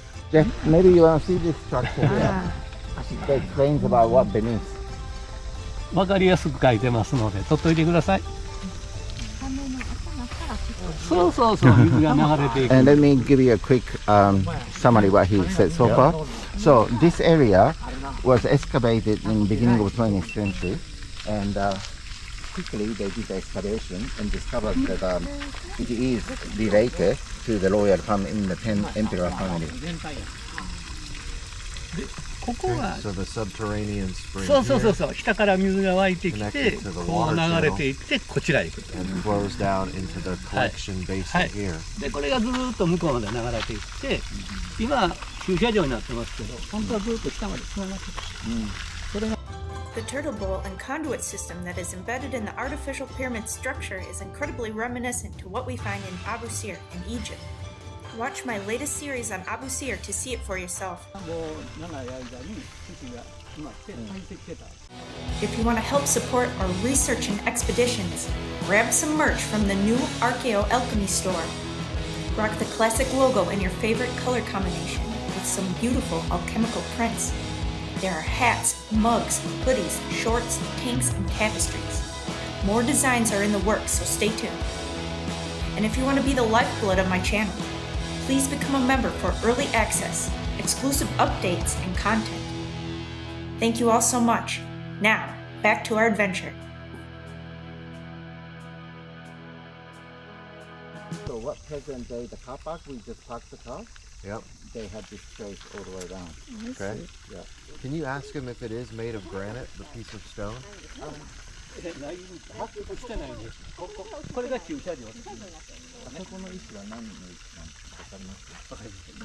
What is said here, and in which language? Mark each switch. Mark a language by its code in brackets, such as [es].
[en] Jeff, maybe you want to see this structure here. It explains about what beneath. [ja] 分かりやすく書いてますので取っといてくださいそうそうそう水が流れていく [en] And let me give you a quick summary what he said so far. So this area was excavated in the beginning of the 20th century, and quickly they did the excavation and discovered that it is related to the royal family in the 10 emperor family. [ja] ここは [en] So the subterranean spring [ja] そうそうそう [en] here [ja] そう下から水が湧いてきて [en] Connected to the [ja] こう [en] water [ja] 流れていってこちらへ行くと [en] and flows down into the collection basin here. [ja] でこれがずーっと向こうまで流れていって今駐車場になってますけど本当はずーっと下までつながってたそれが [en] The turtle bowl and conduit system that is embedded in the artificial pyramid structure is incredibly reminiscent to what we find in Abu Sir in Egypt. Watch my latest series on Abu Sir to see it for yourself. [ja] もう長い間に土が埋まって堆積してた [en] If you want to help support our research and expeditions, grab some merch from the new archaeo.alchemy store. Rock the classic logo in your favorite color combination with some beautiful alchemical prints. There are hats, mugs, hoodies, shorts, tanks, and tapestries. More designs are in the works, so stay tuned. And if you want to be the lifeblood of my channel, please become a member for early access, exclusive updates, and content. Thank you all so much. Now, back to our adventure. So what present day, the car park, we just parked the car, Yep. they had this trace all the way down. Okay. Yeah. Can you ask him if it is made of granite, the piece of stone? [ja] ない発掘してないんですこれが駐車場ですあそこの石は何の石なのかわかりますか？